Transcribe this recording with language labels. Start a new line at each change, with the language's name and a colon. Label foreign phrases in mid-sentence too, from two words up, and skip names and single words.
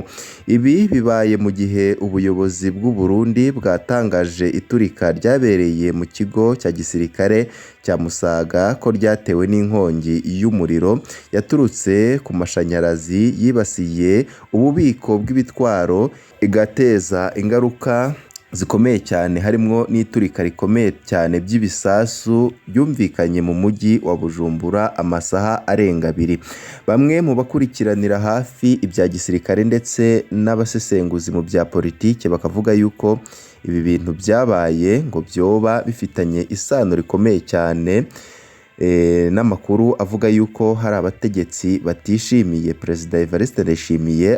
Kinyarwanda: Ibi bibaye mu gihe ubuyobozi bw'u Burundi bwatangaje iturika ryabereye mu kigo cya gisirikare cya Musaga ko ryatewe n'inkongi y'umuriro yaturutse ku mashanyarazi yibasiye ububiko bw'ibitwaro igateza ingaruka zikomeye cyane, harimo n'iturika rikomeye cyane by'ibisasu byumvikanye mu mujyi wa Bujumbura amasaha arenga 2. Bamwe mu bakurikiranira hafi ibya gisirikare ndetse n'abasesenguzi mu bya politike bakavuga yuko ibi bintu byabaye ngo byoba bifitanye isano rikomeye cyane n'amakuru avuga yuko hari abategetsi batishimiye Perezida Evariste Ndayishimiye.